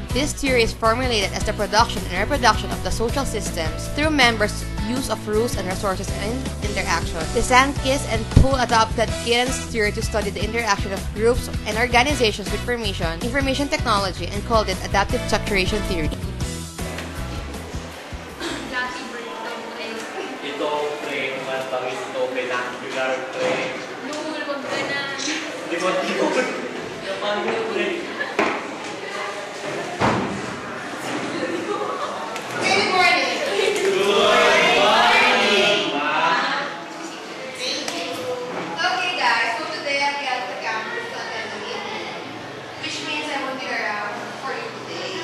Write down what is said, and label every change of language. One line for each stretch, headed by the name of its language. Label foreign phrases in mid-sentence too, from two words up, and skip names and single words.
English: This theory is formulated as the production and reproduction of the social systems through members' use of rules and resources and interaction. DeSantis and Poole adopted Giddens' theory to study the interaction of groups and organizations with information technology, and called it adaptive structuration theory.
Filipino: Ito, pre, matangis ito, binocular, pre. Lumulwag ka na. Likod. Napangin ito, pre.
English: Good morning! Okay guys, so today I'll be at the campus to attend the meeting, which means I won't be around for you today.